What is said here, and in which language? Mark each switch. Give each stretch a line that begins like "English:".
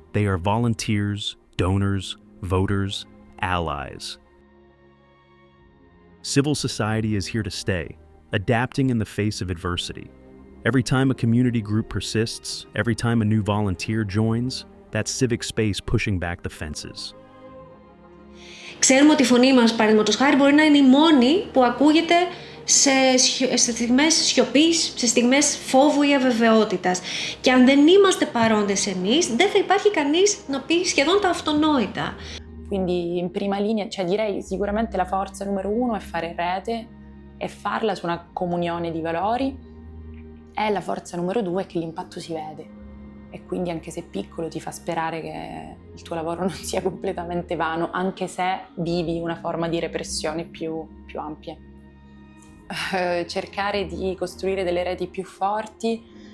English: They are volunteers, donors, voters, allies. Civil society is here to stay, adapting in the face of adversity. Every time a community group persists, every time a new volunteer joins, that's civic space pushing back the fences.
Greek: Ξέρουμε ότι η φωνή μας, παραδείγματος χάρη, μπορεί να είναι η μόνη που ακούγεται σε στιγμές σιωπής, σε στιγμές φόβου ή αβεβαιότητας. Και αν δεν είμαστε παρόντες εμείς, δεν θα υπάρχει κανείς να πει σχεδόν τα αυτονόητα.
Italian: Quindi in prima linea, cioè direi sicuramente la forza numero uno è fare rete e farla su una comunione di valori, e la forza numero due è che l'impatto si vede e quindi anche se piccolo ti fa sperare che il tuo lavoro non sia completamente vano, anche se vivi una forma di repressione più ampia. Cercare di costruire delle reti più forti